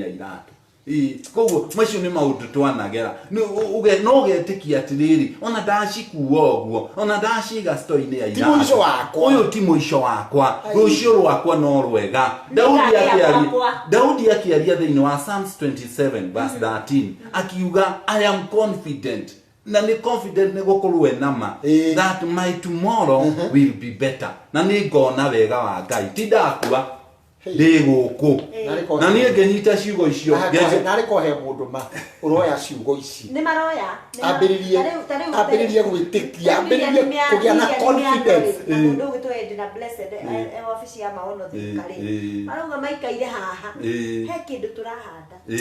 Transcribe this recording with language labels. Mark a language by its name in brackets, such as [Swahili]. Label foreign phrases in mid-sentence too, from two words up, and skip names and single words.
[Kikuyu] iratũ koguo macio nĩ maũndũ twanagera no ũgetĩkia atĩrĩrĩ ona ndacikuua ũguo ona ndaciga store-inĩ ya iratũ ũyũ ti mũico wakwa rũciũ rwakwa no rwega Daudi akĩaria thĩinĩ wa Psalms 27 verse 13 akiuga [English] I am confident [Kikuyu] na nĩ confident nĩ gũkorwo enama [English] that my tomorrow will be better [Kikuyu] na nĩ ngona wega wa Ngai ti ndakua ndĩ gũkũ na niĩ ngĩnyita ciugo icio narĩ kohe mũndũ ũroya ciugo ici ambĩrĩrie gwĩtĩkia ambĩrĩrie kũgĩa na confidence mũndũ ũgĩtũendi na blessed ofici ya maono thirikari marauga maikaire haha he kĩndũ tũrahanda